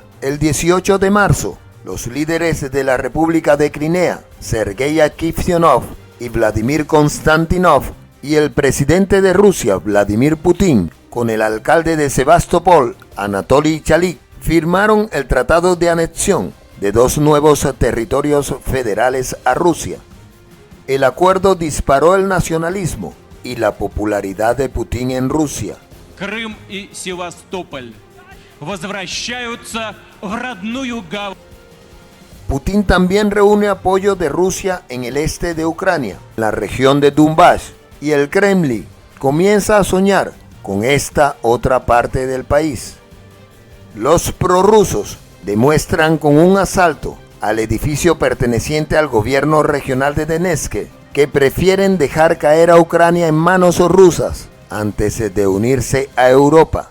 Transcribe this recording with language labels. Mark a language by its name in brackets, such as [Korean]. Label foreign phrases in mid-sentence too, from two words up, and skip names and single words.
[Spanish] El 18 de marzo, los líderes de la República de Crimea, Sergei Aksyonov y Vladimir Konstantinov, y el presidente de Rusia, Vladimir Putin, con el alcalde de Sebastopol, Anatoly Chalik, firmaron el tratado de anexión de dos nuevos territorios federales a Rusia. El acuerdo disparó el nacionalismo y la popularidad de Putin en Rusia. [Russian] Крым и Севастополь возвращаются в родную гавань. [Spanish] Putin también reúne apoyo de Rusia en el este de Ucrania, la región de Donbass, y el Kremlin comienza a soñar con esta otra parte del país. Los prorrusos demuestran con un asalto al edificio perteneciente al gobierno regional de Donetsk que prefieren dejar caer a Ucrania en manos rusas antes de unirse a Europa.